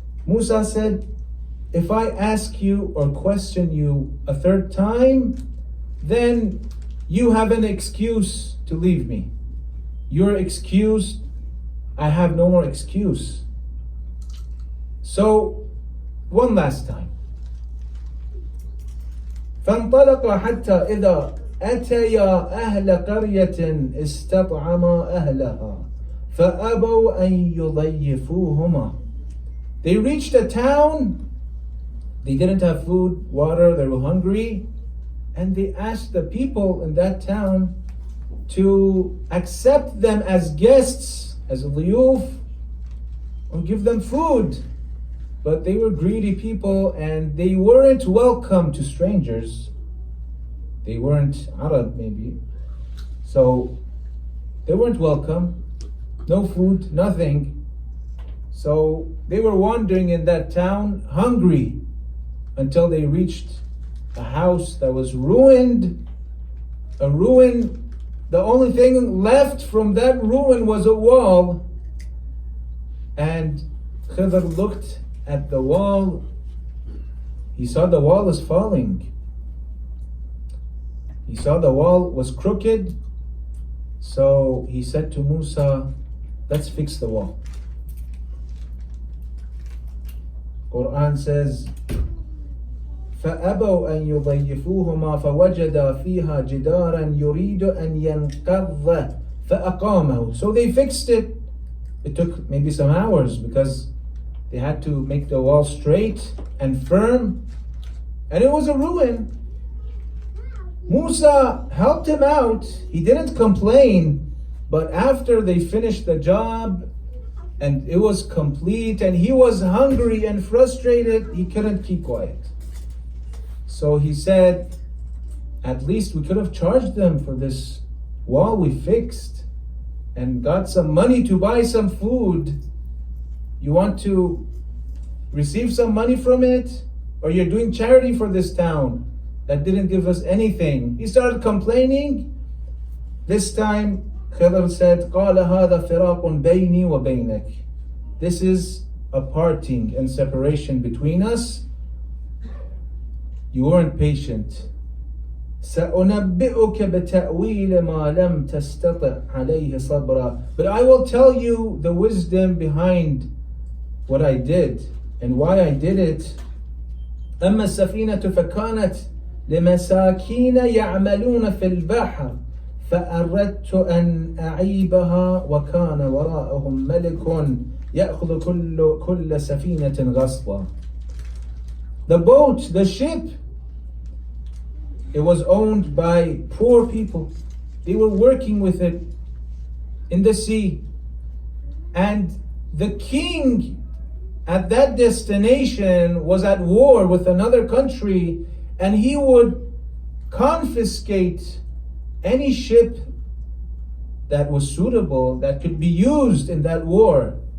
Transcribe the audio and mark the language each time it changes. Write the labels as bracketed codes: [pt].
[en] Musa said, if I ask you or question you a third time, then you have an excuse to leave me. You're excused. I have no more excuse. So, one last time. [ar] فانطلق حتى إذا أتيا أهل قرية استطعما أهلها فأبوا أن يضيفوهما. [en] They reached a town. They didn't have food, water, they were hungry, and they asked the people in that town to accept them as guests, as liyuf, or give them food. But they were greedy people and they weren't welcome to strangers. They weren't Arab maybe. So they weren't welcome. No food, nothing. So they were wandering in that town hungry until they reached a house that was ruined. A ruin. The only thing left from that ruin was a wall. And Khidr looked at the wall. He saw the wall is falling. He saw the wall was crooked. So he said to Musa, let's fix the wall. Quran says, [ar] فأبوا أن يضيفوهما فوجدا فيها جدارا يريد أن ينقض فأقامه. [en] So they fixed it. It took maybe some hours because they had to make the wall straight and firm, and it was a ruin. Musa helped him out. He didn't complain, but after they finished the job and it was complete and he was hungry and frustrated, he couldn't keep quiet. So he said, at least we could have charged them for this wall we fixed and got some money to buy some food. You want to receive some money from it? Or you're doing charity for this town that didn't give us anything? He started complaining. This time, Khidr said, [ar] قَالَ هَذَا فِرَاقٌ بَيْنِي وَبَيْنَكِ. [en] This is a parting and separation between us. You weren't patient. [ar] سَأُنَبِّئُكَ بِتَأْوِيلِ مَا لَمْ تَسْتَطِعْ عَلَيْهِ صَبْرًا. [en] But I will tell you the wisdom behind what I did and why I did it. [ar] أما السفينة فكانت لمساكين يعملون في البحر فأردت أن أعيبها وكان وراءهم ملك يأخذ كل سفينة غصبا. [en] The boat, the ship, it was owned by poor people. They were working with it in the sea. And the king at that destination was at war with another country, and he would confiscate any ship that was suitable, that could be used in that war.